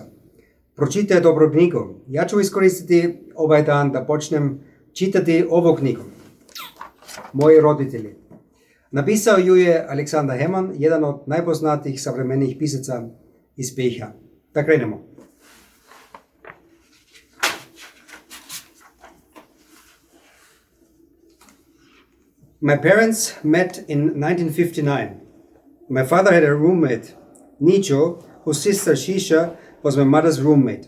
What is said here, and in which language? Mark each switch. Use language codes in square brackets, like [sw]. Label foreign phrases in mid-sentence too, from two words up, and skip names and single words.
[bs] Pročitaj dobru knjigu. Ja ću iskoristiti ovaj dan da počnem čitati ovu knjigu. Moji roditelji. Napisao ju je Alexander Hamon, jedan od najpoznatijih savremenih pisaca iz BiH. Da krenemo. [en] My parents met in 1959. My father had a roommate, Nicho, whose sister Shisha was my mother's roommate.